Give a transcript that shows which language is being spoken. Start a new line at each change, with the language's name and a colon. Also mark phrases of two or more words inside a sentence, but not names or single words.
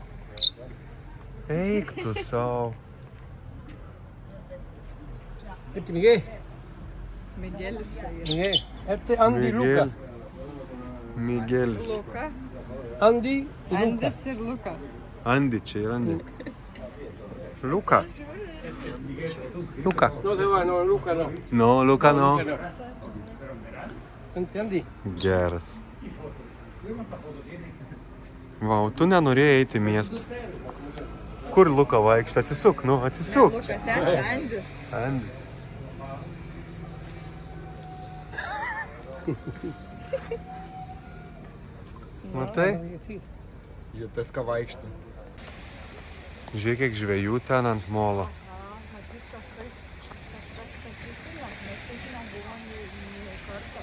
Lithuanian: Eik tu savo. Miguelis. Miguel. Miguelis. Luka. Andy, Andis ir Luka. Andi, čia ir Andi. Luka. Luka.
English: No, Luca no. No, Luka, no.
Lithuanian: Andy. Geras. Va, o tu nenorėjai eiti į miestą. Kur Luka vaikšto? Atsisuk, nu, atsisuk.
English: Look at that, Andis.
Lithuanian: Andis. Matai? Žiūrėk, tas ką vaikšto. Žiūrėk, kiek žvejų ten ant molo. Matyt, kažkas specifinio, mes taip nebuvom nei kartą.